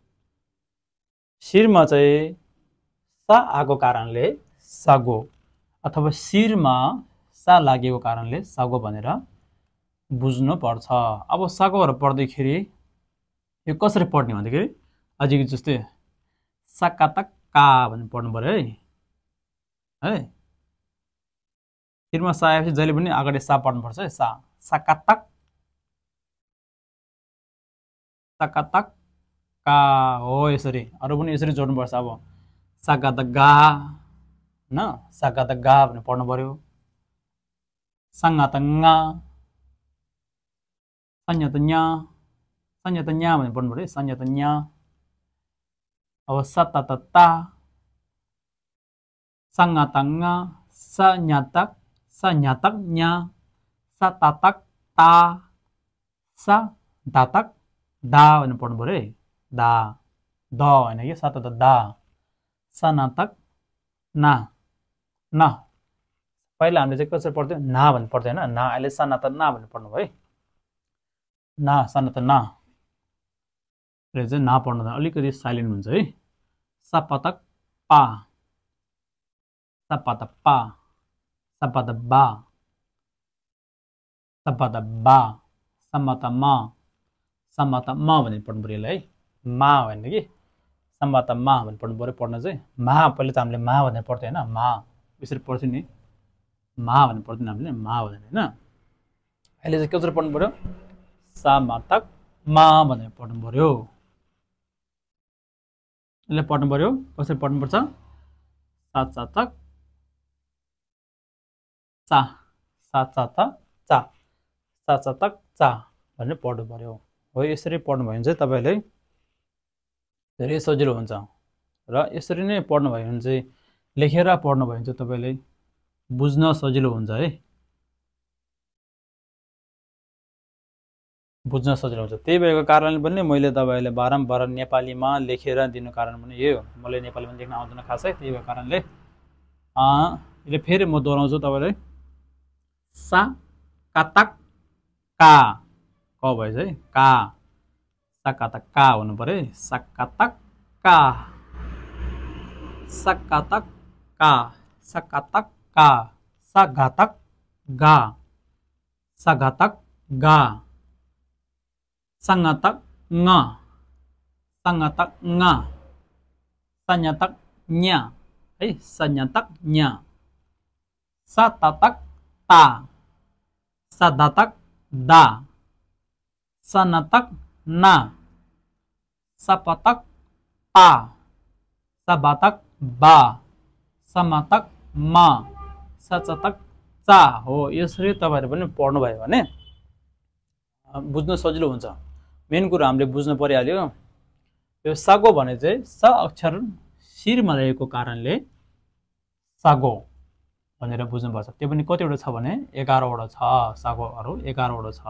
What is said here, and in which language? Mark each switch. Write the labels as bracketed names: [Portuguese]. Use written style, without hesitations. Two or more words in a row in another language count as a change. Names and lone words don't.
[Nepali] चाहिँ सा आको कारणले सागो अथवा शिरमा सा लागेको कारणले सागो भनेर बुझ्नु पर्छ। अब सागोहरु पढ्दाखेरि यो कसरी पढ्ने भन्दाखेरि अझै जस्तै साकातक का भन्ने पढ्नु पर्यो है शिरमा सा आएपछि जहिले पनि अगाडि सा पढ्नु पर्छ है सा साकातक का हो यसरी अरु पनि यसरी जोड्नु पर्छ। अब साकातक गा न साकातक गा भन्ने पढ्नु पर्यो संगात ङा संयत nya भन्ने पढ्नु पर्यो संयत nya। अब सततता संगतंगा संयतक nya सततक ता सदातक दा भन्ने पढ्नु पर्यो दा द हैन के सतत दा सनातक ना न पहिला हामीले चाहिँ कसरी पढ्थ्यौ ना भन्ने पढ्थ्यो हैन ना अहिले सनात ना भन्ने पढ्नु भयो ना सनात ना र चाहिँ ना पढ्नु अलिकति साइलेन्ट हुन्छ है सपतक पा सपत पा सपत बा सपत बा समत म भन्ने पढ्नु पर्यो है मा भन्ने कि समत मा भन्ने पढ्नु पर्यो पढ्न चाहिँ मा पहिले त हामीले मा भनेर पढ्थ्यो हैन मा यसरी पढ्थ्यो नि मा भनेर पढ्थ्यो हामीले मा भनेर हैन अहिले चाहिँ कसरी पढ्नु पर्यो समतक मा भनेर पढ्नु पर्यो यसले पढ्नु पर्यो कसरी पढ्नु पर्छ सातक चा सातक चा भनेर पढ्नु पर्यो हो यसरी पढ्नु भयो भने चाहिँ तपाईले धेरै सजिलो हुन्छ र यसरी नै पढ्नु भयो भने चाहिँ लेखेर पढ्नु भयो भने चाहिँ तपाईले बुझ्न सजिलो हुन्छ है बुझ्न सजिलो हुन्छ। त्यही भएको कारणले पनि मैले तपाईलाई बारम्बार नेपालीमा लेखेर दिनु कारण पनि यही हो मलाई नेपालीमा लेख्न आउँदैन खासै त्यही भएको कारणले यसले फेरि म दोहोऱ्याउँछु तपाईलाई सा कातक का क भएछ है का सकातक का हुनु पर्यो सकातक का सकातक का सकातक का सघातक गा सघातक गा सङातक ङ सङातक ङ सन्यातक nya है सन्यातक nya सतातक ता सदातक दा सनातक ना सपतक पा सबातक बा समातक मा सचतक चा हो। यसरी तपाईहरु पनि पढ्नु भयो भने बुझ्न सजिलो हुन्छ। मेन कुरा हामीले बुझ्न परिहाल्यो यो सागो भने चाहिँ स अक्षर शिरमा रहेको कारणले सागो भनेर बुझ्नुपर्छ। त्यो पनि कतिवटा छ भने 11 वटा छ, सागोहरु 11 वटा छ।